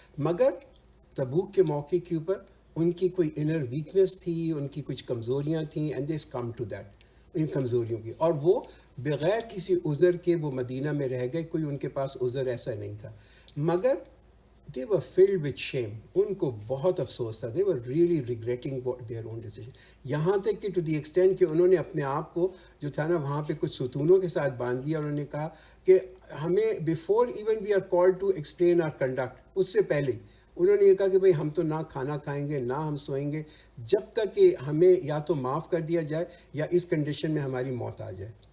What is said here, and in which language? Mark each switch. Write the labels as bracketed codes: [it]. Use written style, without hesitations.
[ur] مگر تبوک کے موقع کے اوپر ان کی کوئی انر ویکنس تھی، ان کی کچھ کمزوریاں تھیں، [en] and they come to that, [ur] ان کمزوریوں کی، اور وہ بغیر کسی عذر کے وہ مدینہ میں رہ گئے. کوئی ان کے پاس عذر ایسا نہیں تھا، مگر [en] they were filled with shame. [ur] ان کو بہت افسوس تھا. [en] they were really regretting their own decision. [ur] یہاں تک کہ [en] to the extent [ur] کہ انہوں نے اپنے آپ کو جو تھا نا وہاں پہ کچھ ستونوں کے ساتھ باندھ دیا. انہوں نے کہا کہ ہمیں [en] before even we are called to explain our conduct، [ur] اس سے پہلے انہوں نے یہ کہا کہ بھئی ہم تو نہ کھانا کھائیں گے، نہ ہم سوئیں گے، جب تک کہ ہمیں یا تو معاف کر دیا جائے یا اس کنڈیشن میں ہماری موت آ جائے.